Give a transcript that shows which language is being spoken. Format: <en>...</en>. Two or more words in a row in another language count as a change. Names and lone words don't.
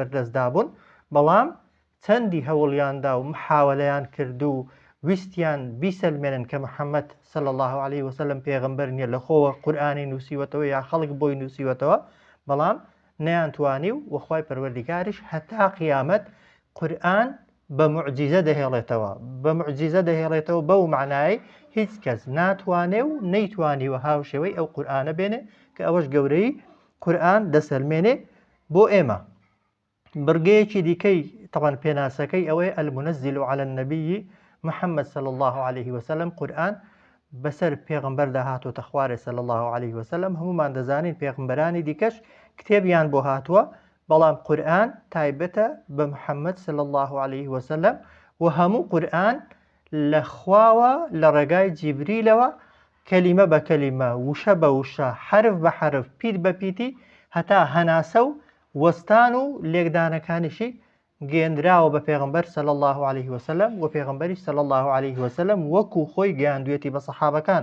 <ckb>بەردەستدا بوون، بەڵام چەندی هەوڵیاندا و محاولەیان کرد و ویستیان بیسەلمێنن کە محەممەد</ckb> <ar>صلی الله عليه وسلم</ar> <ckb>پێغەمبەر نییە، لە خۆوە قورئانی نووسیوەتەوە یا خەڵک بۆی نووسیوەتەوە، بەڵام نەیانتوانی و وەخوای پەروەردگاریش هەتا قیامەت قورئان بە موعجیزە دەهێڵێتەوە، بە موعجیزە دەهێڵێتەوە، بەو معنای هیچ کەس ناتوانێ و نەیتوانی وە هاوشێوەی ئەو قورئانە بێنێ کە ئەوەش گەورەی قورئان دەسەلمێنێ بۆ ئێمە. بڕگەیەکی دیکەی طبعاً پێناسەکەی ئەوەیە</ckb> <ar>المنزل على النبي محمد صلى الله عليه وسلم،</ar> <ckb>قورئان بەسەر پێغەمبەردا هاتووەتە خوارێ</ckb> <ar>صلى الله عليه وسلم.</ar> <ckb>هەمومان دەزانین پێغەمبەرانی دیکەش کتێبیان بۆ هاتووە، بەڵام قورئان تایبەتە بە محەممەد</ckb> <ar>صلی الله عليه وسلم</ar> <ckb>و هەموو قورئان لە خواوە لە ڕێگای جیبریلەوە کەلیمە بە کەلیمە، وشە بە وشە، حرف بە حرف، پیت بە پیتی، هەتا هەناسە و وەستان و لێکدانەکانیشی گەیاندراوە بە پێغەمبەر</ckb> <ar>صلی الله عليه وسلم</ar> <ckb>و پێغەمبەری</ckb> <ar>صلی الله عليه وسلم</ar> <ckb>وەکو خۆی گەیاندوێتی بە سەحابەکان.</ckb>